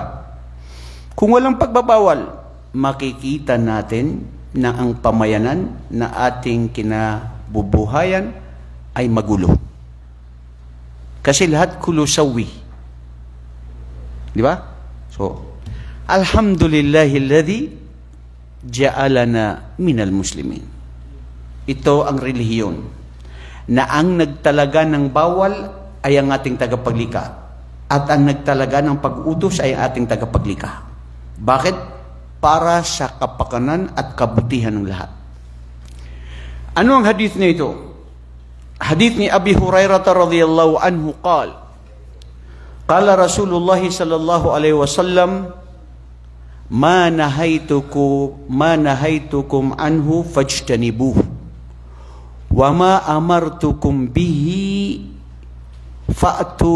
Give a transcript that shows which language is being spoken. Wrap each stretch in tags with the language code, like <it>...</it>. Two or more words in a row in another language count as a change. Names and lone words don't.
<tl>Kung walang pagbabawal, makikita natin na ang pamayanan na ating kinabubuhayan ay magulo. Kasi lahat kulusawi. Di ba? So,</tl> <ar>الحمد لله الذي جعلنا من المسلمين.</ar> <tl>Ito ang relihiyon na ang nagtalaga ng bawal ay ang ating tagapaglikha at ang nagtalaga ng pag-utos ay ang ating tagapaglikha. Bakit? Para sa kapakanan at kabutihan ng lahat. Ano ang hadith na ito?</tl> <ar>Hadith ni أبي هريرة رضي الله عنه قال رسول الله صلى الله عليه وسلم ما نهيتكم عنه فاجتنبوه وما أمرتكم به فأتوا</ar>